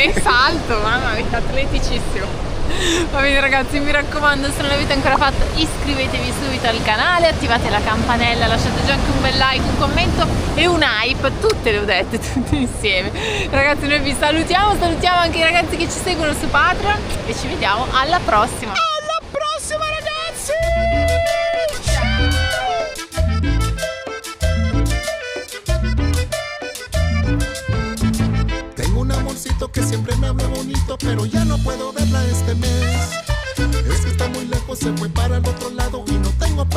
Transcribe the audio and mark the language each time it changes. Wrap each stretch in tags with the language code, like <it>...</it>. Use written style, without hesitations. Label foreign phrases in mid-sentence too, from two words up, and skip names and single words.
<it>Che salto, mamma mia, atleticissimo. Va bene ragazzi, mi raccomando, se non l'avete ancora fatto iscrivetevi subito al canale, attivate la campanella, lasciate già anche un bel like, un commento e un hype, tutte le ho dette, tutte insieme. Ragazzi, noi vi salutiamo anche i ragazzi che ci seguono su Patreon e ci vediamo alla prossima. Alla prossima ragazzi!</it> <es>Tengo un amorcito que siempre me habla bonito, pero ya no puedo verla este mes. Es que está muy lejos, se fue para el otro lado y no tengo</es>